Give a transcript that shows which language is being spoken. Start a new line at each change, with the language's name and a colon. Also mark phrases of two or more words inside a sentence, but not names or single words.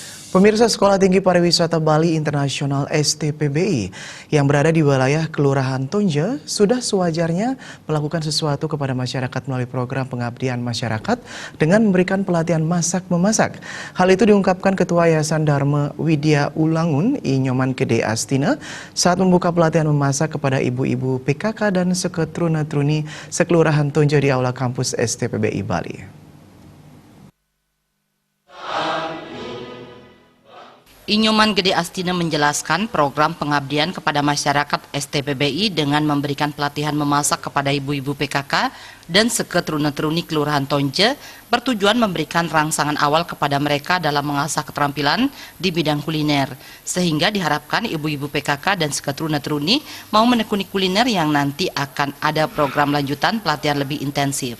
Indonesian: Pemirsa Sekolah Tinggi Pariwisata Bali Internasional STPBI yang berada di wilayah Kelurahan Tonja sudah sewajarnya melakukan sesuatu kepada masyarakat melalui program pengabdian masyarakat dengan memberikan pelatihan masak-memasak. Hal itu diungkapkan Ketua Yayasan Dharma Widya Ulangun I Nyoman Gede Astina saat membuka pelatihan memasak kepada ibu-ibu PKK dan seketruna-truni sekelurahan Tonja di Aula Kampus STPBI Bali. I Nyoman Gede Astina menjelaskan program pengabdian kepada masyarakat STPBI dengan memberikan pelatihan memasak kepada ibu-ibu PKK dan seketruna-truni Kelurahan Tonja bertujuan memberikan rangsangan awal kepada mereka dalam mengasah keterampilan di bidang kuliner, sehingga diharapkan ibu-ibu PKK dan seketruna-truni mau menekuni kuliner yang nanti akan ada program lanjutan pelatihan lebih intensif.